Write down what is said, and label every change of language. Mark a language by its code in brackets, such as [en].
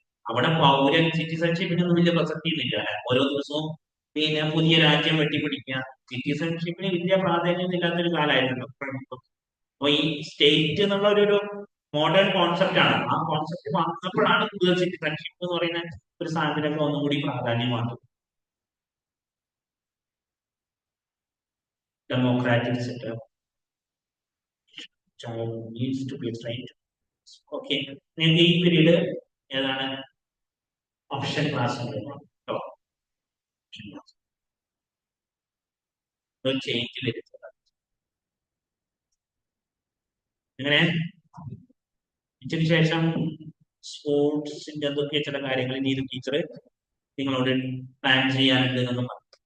[ml] അവിടെ പൗരൻ സിറ്റിസൺഷിപ്പിനൊന്നും വലിയ പ്രസക്തിയൊന്നുമില്ല അല്ലെ. ഓരോ ദിവസവും പിന്നെ പുതിയ രാജ്യം വെട്ടിപ്പിടിക്കുക, സിറ്റിസൺഷിപ്പിന് വലിയ പ്രാധാന്യം ഇല്ലാത്തൊരു കാലമായിരുന്നു. അപ്പൊ ഈ സ്റ്റേറ്റ് എന്നുള്ള ഒരു മോഡേൺ കോൺസെപ്റ്റ് ആണ്. ആ കോൺസെപ്റ്റ് വന്നപ്പോഴാണ് കൂടുതൽ സിറ്റിസൺഷിപ്പ് എന്ന് പറയുന്ന ഒരു സാധനത്തിനൊക്കെ ഒന്നും കൂടി പ്രാധാന്യം വന്നത്. [en] Democratic setup needs to be trained. [ml] Okay, നിങ്ങൾക്ക് ഈ പീരീഡ് ഏതാണ് ഓപ്ഷൻ ക്ലാസ് കേട്ടോ. ചേഞ്ച് വരുത്തുക എങ്ങനെ ഇതിന് ശേഷം സ്പോർട്സിന്റെ എന്തൊക്കെ ചില കാര്യങ്ങൾ നീതി ടീച്ചർ നിങ്ങളോട് പ്ലാൻ ചെയ്യാനുണ്ട് എന്നൊന്നും പറഞ്ഞു.